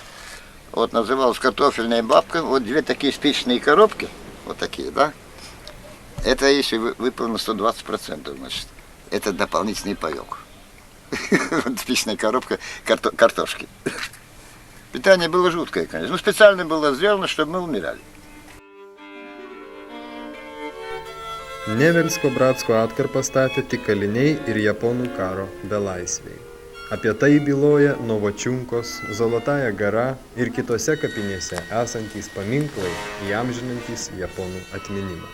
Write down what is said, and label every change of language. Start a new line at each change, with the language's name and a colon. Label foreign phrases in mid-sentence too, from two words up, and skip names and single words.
Russian: Вот называлась картофельная бабка. Вот 2 такие спичные коробки, вот такие, да? Это если выполнил 120%, значит, это дополнительный паёк. Спичная коробка картошки. Питание было жуткое, конечно. Ну, специально было сделано, чтобы мы умирали.
Lithuanian: Nevelsko-Bratsko atkarpą statė tik kaliniai ir japonų karo belaisviai. Apie tai byloja Novočiunkos, Zolotaja Gara ir kitose kapinėse esantys paminklai įamžinantys japonų atminimą.